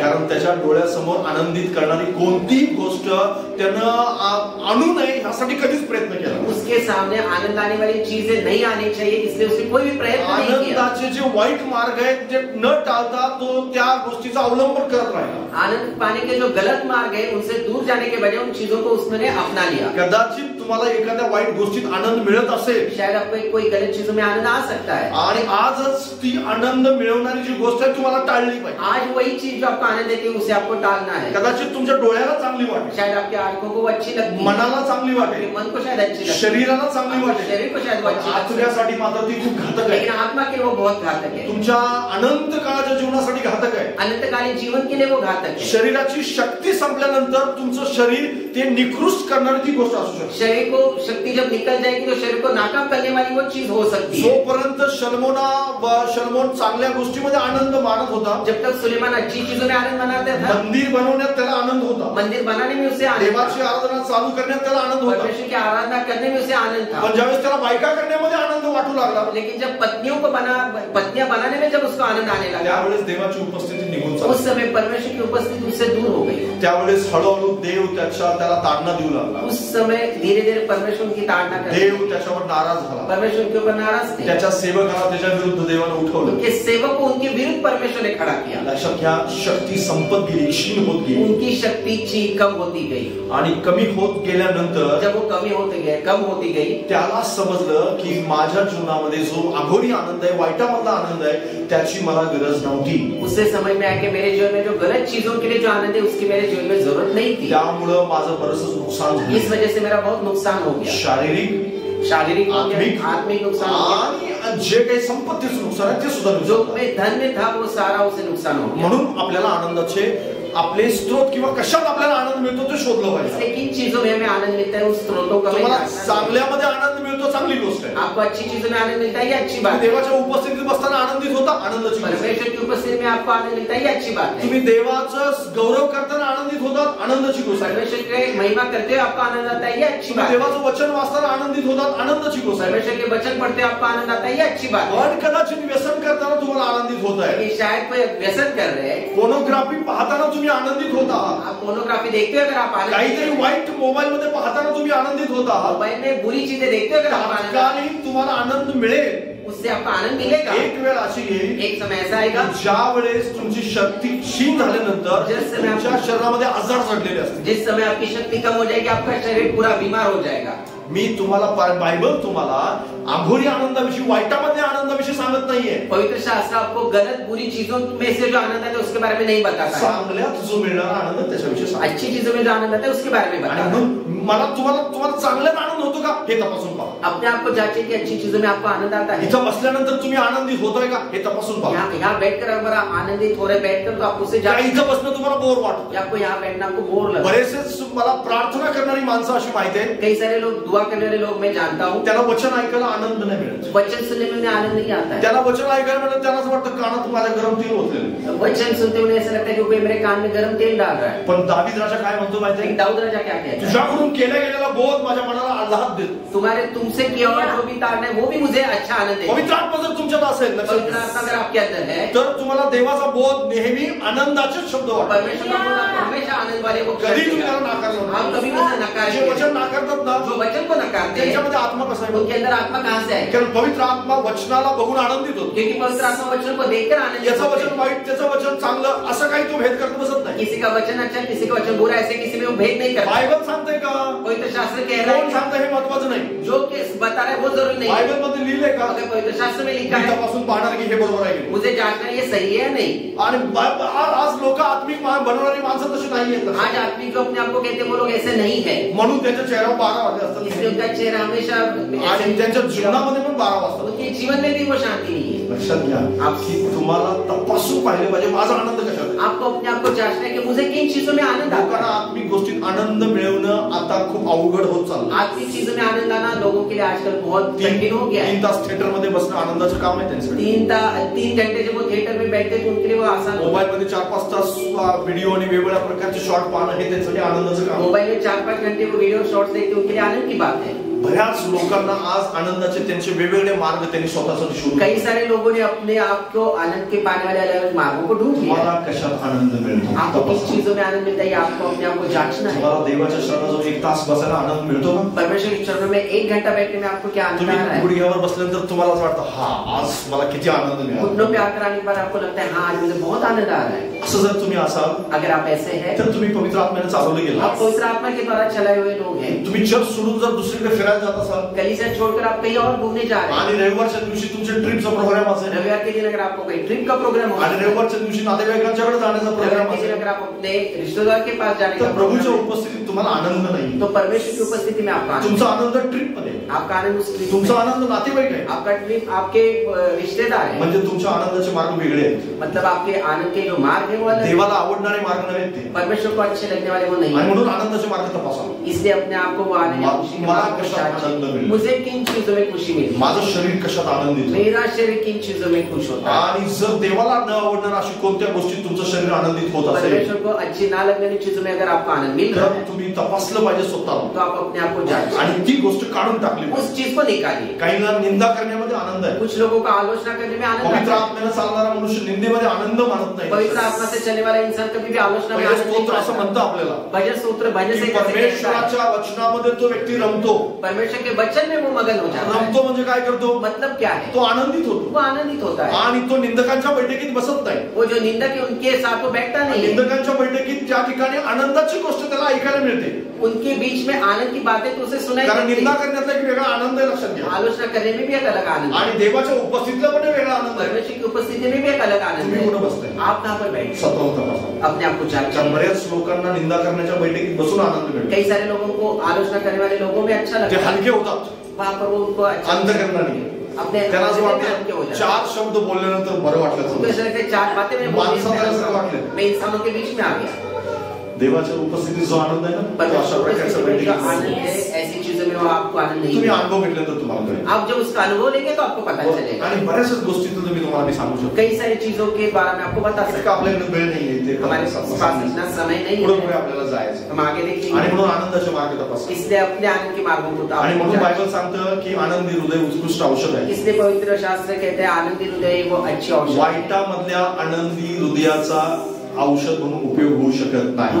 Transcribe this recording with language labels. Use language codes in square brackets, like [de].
[mr] कारण त्याच्या डोळ्यासमोर आनंदित करणारी कोणतीही गोष्ट त्यानं आणू नये यासाठी कधीच प्रयत्न केला. [hi] उसके सामने आनंद आने वाली चीजें नहीं आनी चाहिए, इसलिए उसने कोई भी प्रयत्न नहीं किया। [mr] आनंदाचे जे वाईट मार्ग आहेत ते न टाळता तो त्या गोष्टीचा अवलंब करत राहिला. [hi] आनंद पाने के जो गलत मार्ग है उनसे दूर जाने के बजाय उन चीजों को उसने अपना लिया। [mr] कदाचित तुम्हाला एखाद्या वाईट गोष्टीत आनंद मिळत असेल [hi] शायद आपको कोई गलत चीजों में आनंद आ सकता है। [mr] आणि आजच ती आनंद मिळवणारी जी गोष्ट आहे तुम्हाला टाळली पाहिजे. [hi] आज वही चीज जो आपको आनंद देती है उसे आपको टालना है। [mr] कदाचित तुमच्या डोळ्याला चांगली वाटेल, [hi] शायद आपकी आंखों को वो अच्छी लगती है, [mr] मनाला चांगली [hi] आपके [mr] वाटेल, [hi] मन को शायद अच्छी लगती है, [mr] शरीराला चांगली [hi] आपके [mr] वाटेल, [hi] शरीर को शायद वो अच्छी लगती है, [mr] आत्म्यासाठी मात्र ती खूप घातक आहे. [hi] लेकिन आत्मा के लिए वो बहुत घातक है। [mr] तुमच्या अनंत काळाच्या जीवनासाठी घातक आहे. [hi] अनंतकालीन जीवन के लिए वो घातक है। [mr] शरीराची शक्ती संपल्यानंतर तुमचं शरीर ते निकृष्ट करणारी ती गोष्ट असू शकते. [hi] शरीर को शक्ति जब निकल जाएगी तो शरीर को नाकाम करने वाली वो चीज हो सकती है। [mr] जोपर्यंत शलमोन चांगल्या गोष्टीमध्ये आनंद मानत होता, [hi] जब तक सुलेमान अच्छी चीजों में आनंद मनाता था, [mr] मंदिर बनवण्यात त्याला आनंद होता, [hi] मंदिर बनाने में उसे आनंद था, [mr] देवाची आराधना चालू करण्यात त्याला आनंद होता. [hi] परमेश्वर की आराधना करने में उसे आनंद था। [mr] पण ज्यावेळेस त्याला बायका करण्यामध्ये आनंद वाटू लागला [hi] लेकिन जब पत्नियां बनाने में जब उसको आनंद आने लगा, [mr] त्यावेळेस देवाची उपस्थिती निघून चालली. [hi] उस समय परमेश्वर की उपस्थिति उससे दूर हो गई। [mr] त्यावेळेस हळूहळू देव त्याला ताडना देऊ लागला. [hi] उस समय धीरे धीरे परमेश्वर की ताड़ना कर, [mr] देव त्याच्यावर नाराज झाला. [hi] परमेश्वर के ऊपर नाराज थे। [mr] त्याच्या सेवकाला त्याच्या विरुद्ध देवानं उठवलं. [hi] उनके सेवक को उनके विरुद्ध परमेश्वर ने खड़ा किया। [mr] लक्षात घ्या, शक्ती संपत गेली, क्षीण होत गेली [hi] उनकी शक्ति कम होती गई। [mr] आणि कमी होत गेल्यानंतर [hi] जब वो कम होती गई [mr] त्याला समजलं की माझ्या जीवनामध्ये जो अघोरी आनंद आहे, वाईटामधला आनंद आहे, त्याची मला गरज नव्हती. [hi] उससे समझ में आया कि मेरे जीवन में जो गलत चीजों के लिए जो आनंद है उसकी मेरे जीवन में जरूरत नहीं थी। [mr] त्यामुळं माझं बरंच नुकसान झालं. [hi] इस वजह से मेरा बहुत नुकसान हो गया, शारीरिक हो गया, आत्मिक नुकसान हो गया, [mr] आणि जे काही संपत्तीचं नुकसान आहे ते सुद्धा [hi] जो [mr] नुकसान. [hi] मैं धन्य था वो सारा उसे नुकसान हो गया। [mr] म्हणून आपल्याला आनंदाचे आपले स्रोत किंवा कशात आपल्याला आनंद मिळतो ते शोधलं पाहिजे. [hi] इसलिए किन चीजों में हमें आनंद मिलता है उस स्रोतों का हमें [mr] तुम्हाला [hi] जानना है। [mr] चांगल्यामध्ये आनंद मिळतो, चांगली गोष्ट आहे. [hi] आपको अच्छी चीजों में आनंद मिलता है, ये अच्छी बात है। [mr] देवाच्या उपस्थितीत बसताना आनंदित होता, आनंदाची गोष्ट आहे. [hi] परमेश्वर की उपस्थिति में आपको आनंद मिलता है, ये अच्छी बात है। [mr] तुम्ही देवाचं गौरव करताना आनंदित होतात, आनंदाची गोष्ट आहे. [hi] परमेश्वर के महिमा करते हुए आपको आनंद आता है, ये अच्छी [mr] तुम्ही [hi] बात है। [mr] देवाचं वचन वाचताना आनंदित होतात, आनंदाची गोष्ट आहे. [hi] परमेश्वर के वचन पढ़ते हुए आपको आनंद आता है, ये अच्छी बात है। [mr] पण कदाचित व्यसन करताना तुम्हाला आनंदित होत आहे, [hi] लेकिन शायद कोई व्यसन कर रहे हैं, [mr] पोर्नोग्राफी पाहताना तुम्ही आनंदित होत आहात, [hi] आप पोर्नोग्राफी देखते हो अगर आप आनंद, [mr] काहीतरी वाईट मोबाईल मध्ये पाहताना तुम्ही आनंदित होत आहात, [hi] मोबाइल में बुरी चीजें देखते हो अगर आप आनंद, [mr] तात्कालिक तुम्हाला आनंद मिळेल. [hi] उससे आपको आनंद मिलेगा। [mr] एक वेळ अशी येईल [hi] एक समय ऐसा आएगा [mr] ज्या वेळेस तुमची शक्ती क्षीण झाल्यानंतर तुमच्या शरीरामध्ये आजार चढलेले असतील. [hi] जिस समय आपकी शक्ति कम हो जाएगी, आपका शरीर पूरा बीमार हो जाएगा। [mr] मी तुम्हाला बायबल तुम्हाला आंघोरी आनंदाविषयी, वाईटामधल्या आनंदाविषयी सांगत नाहीये. [hi] पवित्र शास्त्र आपको गलत बुरी चीजों में से जो आनंद आता है उसके बारे में नहीं बताता है। [mr] चांगल्यात जो मिळणारा आनंद त्याच्याविषयी सांगतो. [hi] अच्छी चीजों में जो आनंद आता है उसके बारे में [mr] आणि [hi] बताता है। [mr] म्हणून मला तुम्हाला चांगल्यात आनंद होतो का हे तपासून पहा. [hi] अपने आप को जांचें कि अच्छी चीजों में आपको आनंद आता है. [mr] इथं बसल्यानंतर तुम्ही आनंदित होताय का हे तपासून पहा. [hi] यहाँ बैठकर हमारा आनंदित हो रहे बैठकर तो आपको उसे [mr] इथं बसणं तुम्हाला बोर वाटतं. [hi] आपको यहाँ बैठना आपको बोर लगता है. [mr] बरेचसे मला प्रार्थना करणारी माणसं अशी माहिती आहे, [hi] कई सारे लोग दुआ करने वाले लोग मैं जानता हूँ, [mr] त्याला वचन ऐकायला आनंद नाही मिळत. [hi] वचन सुनने में उन्हें आनंद नहीं आता है. [mr] त्याला वचन ऐकायला म्हणत त्याला असं वाटतं कानात माझ्या गरम तेल होते. [hi] वचन सुनते उन्हें ऐसा लगता है कि कोई मेरे कान में गरम तेल डाल रहा है. [mr] पण दावीद राजा काय म्हणतो माहिती आहे? [hi] दाऊद राजा क्या कहता है? [mr] तुझ्याकडून केला गेलेला बोध माझ्या मनाला आल्हाद देतो. [hi] तुम्हारे तुमसे किया हुआ जो भी ताड़ना है वो भी मुझे अच्छा आनंद देता है. [mr] पवित्र आत्मा जर तुमच्यात असेल, [hi] पवित्र आत्मा अगर आपके अंदर है, [mr] तर तुम्हाला देवाचा बोध नेहमी आनंदाचे शब्द वाटतात. [hi] परमेश्वर का बोध आपको हमेशा आनंद वाले वो [mr] कधी तुम्ही त्याला नाकारलं [hi] हम कभी भी उसे नकार [mr] जे वचन नाकारतात ना, [hi] जो वचन को नकारते हैं [mr] त्यांच्यामध्ये आत्मा कसा आहे? [hi] उनके अंदर आत्मा कहाँ से है? [mr] कारण पवित्र आत्मा वचनाला बघून आनंदित होतो. [hi] क्योंकि पवित्र आत्मा वचन को देखकर आनंदित [mr] याचं [hi] होते [mr] वचन [hi] हैं. [mr] वाईट त्याचं वचन चांगलं असं काही तो भेद करत बसत नाही. [hi] किसी का वचन अच्छा किसी का वचन बुरा, ऐसे किसी में वो भेद नहीं करता. [mr] बायबल सांगते का? [hi] पवित्र शास्त्र कह रहा [mr] कोण [hi] है, [mr] सांगतं हे महत्वाचं नाही. [hi] जो कि बता रहा है वो जरूरी नहीं है. [mr] बायबल मध्ये लिहिलंय का? [hi] अगर पवित्र शास्त्र में लिखा है [mr] तपासून पाहणार की हे बरोबर आहे. [hi] मुझे जांचना ये सही है नहीं. [mr] आणि आज लोक आत्मिक बनवणारी माणसं तशी नाहीयेत. [hi] आज आदमी जो अपने आप को कहते हैं वो लोग ऐसे नहीं है. [mr] म्हणून त्यांच्या चेहऱ्यावर 12 वाजले असतात. [hi] इसलिए उनका चेहरा हमेशा [mr] आणि त्यांच्या जीवनामध्ये पण 12 वाजतात. [hi] उनके जीवन में भी वो शांति नहीं है. [mr] लक्षात घ्या, आपकी तुम्हाला तपासून पाहिले पाहिजे माझा आनंद कशात आहे. [hi] आपको अपने आप को जांचना है कि मुझे किन चीजों में आनंद आता [mr] लोकांना [hi] है. [mr] आत्मिक गोष्टीत आनंद मिळवणं आता खूप अवघड होत चाललं. [hi] आत्मिक चीजों में आनंद आना लोगों के लिए आजकल बहुत कठिन हो गया है. [mr] 3 तास थिएटर मध्ये बसणं आनंदाचं काम आहे त्यांच्यासाठी. [hi] 3 घंटे जब वो थिएटर में बैठते तो उनके लिए वो आसान. [mr] मोबाईल मध्ये 4-5 तास व्हिडिओ आणि वेगवेगळ्या प्रकारचे शॉर्ट पाहणं हे त्यांच्यासाठी आनंदाचं काम. [hi] मोबाइल में 4-5 घंटे वो वीडियो शॉर्ट्स देखते उनके लिए आनंद की बात है. [mr] बऱ्याच लोकांना आज आनंदाचे त्यांचे वेगवेगळे मार्ग त्यांनी स्वतःसाठी शोधले. [hi] कई सारे लोगों ने अपने आप को आनंद के पाने वाले अलग अलग मार्गों को ढूंढ लिया. [mr] मला कशात आनंद मिळतो? [hi] आपको किस चीजों में आनंद मिलता है आपको अपने आप को जांचना है. [mr] तुम्हाला देवाच्या शरणाजवळ 1 तास बसायला आनंद मिळतो का? [hi] परमेश्वर के चरणों में 1 घंटा बैठने में आपको क्या आनंद आ रहा [mr] तुम्ही [hi] है? [mr] गुडघ्यावर बसल्यानंतर तुम्हाला असं वाटतं हा आज मला किती आनंद मिळाला. [hi] घुटनों पे आकर आने के बाद आपको लगता है हाँ आज मुझे बहुत आनंद आ रहा है. [mr] असं जर तुम्ही असाल [hi] अगर आप ऐसे हैं [mr] तर तुम्ही पवित्र आत्म्याने चालवले गेला. [hi] आप पवित्र आत्मा के द्वारा चलाए हुए लोग हैं. [mr] तुम्ही चर्च सोडून जर दुसरीकडे फिरायला जात असाल [hi] कलीसिया छोड़कर आप कहीं और घूमने जा रहे हैं. [mr] आणि रविवारच्या दिवशी तुमचे ट्रिपचा प्रोग्राम असेल [hi] रविवार के दिन अगर आपको कहीं ट्रिप का प्रोग्राम हो [mr] आणि रविवारच्या दिवशी नातेवाईकांच्याकडे जाण्याचा प्रोग्राम [hi] रविवार के दिन [mr] असेल [hi] अगर आप अपने रिश्तेदार के पास जाने का [mr] तर प्रभूच्या [hi] प्रोग्राम है, [mr] उपस्थितीत तुम्हाला आनंद नाही. [hi] तो परमेश्वर की उपस्थिति में आपका आनंद. [mr] तुमचा आनंद ट्रिप मध्ये, [hi] आपका आनंद उस ट्रिप [mr] तुमचा [hi] में. [mr] आनंद नातेवाईक आहे. [hi] आपका ट्रिप आपके रिश्तेदार है. [mr] म्हणजे तुमच्या आनंदाचे मार्ग वेगळे आहेत. [hi] मतलब आपके आनंद के जो मार्ग है वो अलग है. [mr] देवाला आवडणारे मार्ग नव्हे ते. [hi] परमेश्वर को अच्छे लगने वाले वो नहीं [mr] आणि [hi] है. [mr] म्हणून आनंदाचे मार्ग तपासा. [hi] इसलिए अपने आप को वो आनंद या खुशी के [mr] मला [hi] मार्ग को [mr] कशात आनंद [hi] जांचें. [mr] मिळेल? [hi] मुझे किन चीजों में खुशी मिली. [mr] माझं शरीर कशात आनंदित होतं? [hi] मेरा शरीर किन चीजों में खुश होता है. [mr] आणि जर देवाला न आवडणार अशी कोणत्या गोष्टीत तुमचं शरीर आनंदित होत असेल [hi] परमेश्वर को अच्छी ना लगने वाली चीजों में अगर आपको आनंद मिल रहा [mr] तर [hi] है [mr] तुम्ही तपासलं पाहिजे स्वतःला [hi] तो आप अपने आप को जांचें. [mr] आणि ती गोष्ट काढून टाकली पाहिजे. [hi] उस चीज को निकालिए. [mr] काहींना निंदा करण्यामध्ये आनंद आहे. [hi] कुछ लोगों को आलोचना करने में आनंद [mr] पवित्र [hi] आता है. [mr] आत्म्याने चालणारा मनुष्य निंदेमध्ये आनंद मानत नाही. [hi] पवित्र आत्मा से चलने वाला इंसान कभी भी आलोचना में [mr] भजन [hi] आनंद नहीं [mr] स्तोत्र असं [hi] पाता. [mr] म्हणतं आपल्याला [hi] भजन सूत्र भजन [mr] की [hi] से कैसे कहता है? [mr] परमेश्वराच्या वचनामध्ये तो व्यक्ती रमतो. [hi] परमेश्वर के वचन में वो मगन हो जाता है. [mr] रमतो म्हणजे काय करतो? [hi] मतलब क्या है? [mr] तो आनंदित होतो [hi] वो आनंदित होता है. [mr] आणि तो निंदकांच्या बैठकीत बसत नाही. [hi] वो जो निंदक है उनके साथ वो बैठता नहीं है. [mr] निंदकांच्या बैठकीत त्या ठिकाणी आनंदाची गोष्ट त्याला ऐकायला मिळते. [hi] उनके बीच में आनंद की बातें तो उसे सुनाई [mr] कारण [hi] देती [mr] निंदा [hi] है. [mr] करण्यातला एक वेगळा आनंद आहे. लक्षात घ्या. [hi] आलोचना करने में भी एक अलग आनंद है. [mr] आणि देवाच्या उपस्थितीला पण वेगळा आनंद आहे. [hi] परमेश्वर की उपस्थिति में भी एक अलग आनंद [mr] तुम्ही [hi] है. [mr] कुठं बसताय? [hi] आप कहाँ पर बैठे [mr] स्वतः तपासा. [hi] अपने आप को [mr] कारण [hi] जांचें. [mr] बऱ्याच लोकांना निंदा करण्याच्या बैठकीत बसून आनंद मिळतो. [hi] कई सारे लोगों को आलोचना करने वाले लोगों में अच्छा [mr] ते [hi] लगता है. [mr] हलके होतात. [hi] वहां पर वो उनको अच्छा [mr] अंतःकरणाने [hi] अपने [mr] त्यांना असं [hi] हल्के हो [mr] वाटतं [hi] जाते हैं. [mr] 4 शब्द बोलल्यानंतर बरं [hi] उनको [mr] वाटलं. [hi] ऐसा लगता है 4 बातें मैं बोल [mr] माणसाला वाटलं. [hi] मैं इंसानों के बीच में आ गया. [mr] देवाच्या उपस्थितीत जो आनंद आहे ना तो अशा [hi] परमेश्वर [mr] प्रकारच्या [hi] की उपस्थिति में जो [mr] बैठकीत [hi] आनंद है ऐसी चीजों में वो आपको आनंद नहीं [mr] तुम्ही [hi] मिलेगा. [mr] अनुभव घेतल्यानंतर तुम्हाला कळेल. [hi] आप जब उसका अनुभव लेंगे तो आपको पता चलेगा. [mr] आणि बऱ्याच गोष्टीतून तुम्ही तुम्हाला मी सांगू शकतो. [hi] कई सारी चीजों के बारे में आपको बता [mr] इतका [hi] सकता हूं. [mr] आपल्याकडे वेळ नाहीये ते [hi] हमारे पास इतना समय नहीं [mr] पुढे [hi] है. [mr] आपल्याला जायचं [hi] हम आगे [mr] आणि [hi] देखेंगे. [mr] म्हणून आनंदाचे मार्ग तपासा. [hi] इसलिए अपने आनंद के मार्गों को [mr] आणि म्हणून [hi] आप [mr] बायबल सांगतं की आनंदी हृदय उत्कृष्ट औषध आहे. [hi] इसलिए पवित्र शास्त्र कहते हैं आनंदी हृदय वो अच्छी औषध है. [mr] वाईटामधल्या आनंदी हृदयाचा औषध म्हणून उपयोग होऊ शकत नाही.